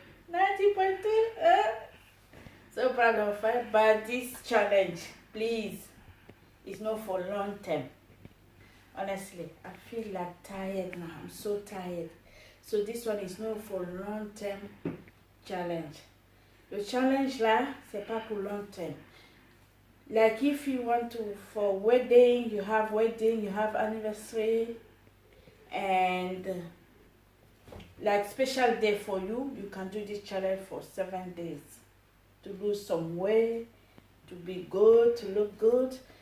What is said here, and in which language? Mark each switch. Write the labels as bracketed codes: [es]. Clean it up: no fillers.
[en] 90.2. So proud of it. But this challenge, please, is not for long term. Honestly, I feel like tired now. I'm so tired. So this one is not for long term challenge. [fr] The challenge là, c'est pas pour [en] long term. Like if you want to, for wedding, you have anniversary, and like special day for you, you can do this challenge for 7 days. To lose some weight, to be good, to look good.